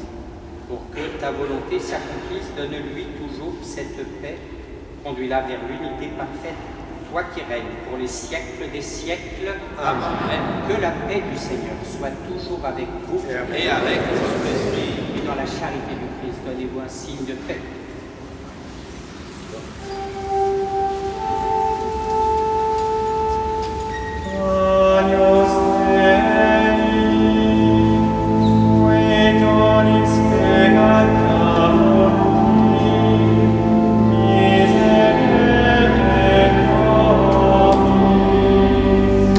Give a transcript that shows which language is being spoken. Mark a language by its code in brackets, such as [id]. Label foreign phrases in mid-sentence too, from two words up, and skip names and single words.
[fr] Pour que ta volonté s'accomplisse, donne-lui toujours cette paix. Conduis-la vers l'unité parfaite, toi qui règnes pour les siècles des siècles. Amen. Que la paix du Seigneur soit toujours avec vous Et avec votre esprit. et dans la charité du Christ, donnez-vous un signe de paix. [la] Agnus Dei, qui donis pecata mundi, miserere nobis.